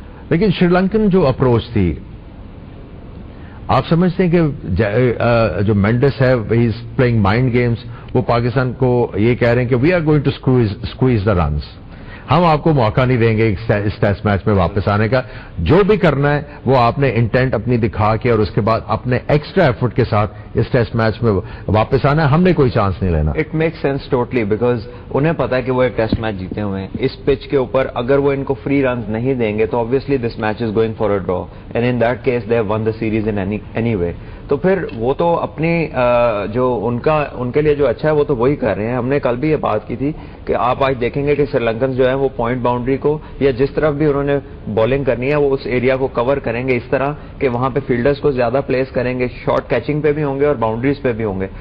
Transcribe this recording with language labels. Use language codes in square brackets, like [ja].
[ur] لیکن شری لنکن جو اپروچ تھی, آپ سمجھتے ہیں کہ جو مینڈس ہے [en] he is playing mind games, [ur] وہ پاکستان کو یہ کہہ رہے ہیں کہ [en] we are going to squeeze the runs, [ur] ہم آپ کو موقع نہیں دیں گے اس ٹیسٹ میچ میں واپس آنے کا, جو بھی کرنا ہے وہ آپ نے انٹینٹ اپنی دکھا کے اور اس کے بعد اپنے ایکسٹرا ایفرٹ کے ساتھ اس ٹیسٹ میچ میں واپس آنا ہے, ہم نے کوئی چانس نہیں لینا. [en] it make sense totally, [ur] because انہیں پتا ہے کہ وہ ایک ٹیسٹ میچ جیتے ہوئے ہیں اس پچ کے اوپر. اگر وہ ان کو فری رنز نہیں دیں گے تو [en] obviously this match is going for a draw and in that case they have won the series in any way. [ur] تو پھر وہ تو اپنی جو ان کے لیے جو اچھا ہے وہ تو وہی کر رہے ہیں. ہم نے کل بھی یہ بات کی تھی کہ آپ آج دیکھیں گے کہ سری لنکن جو ہے وہ پوائنٹ باؤنڈری کو یا جس طرف بھی انہوں نے بالنگ کرنی ہے وہ اس ایریا کو کور کریں گے اس طرح کہ وہاں پہ فیلڈرز کو زیادہ پلیس کریں گے, شارٹ کیچنگ پہ بھی ہوں گے اور باؤنڈریز پہ بھی ہوں گے.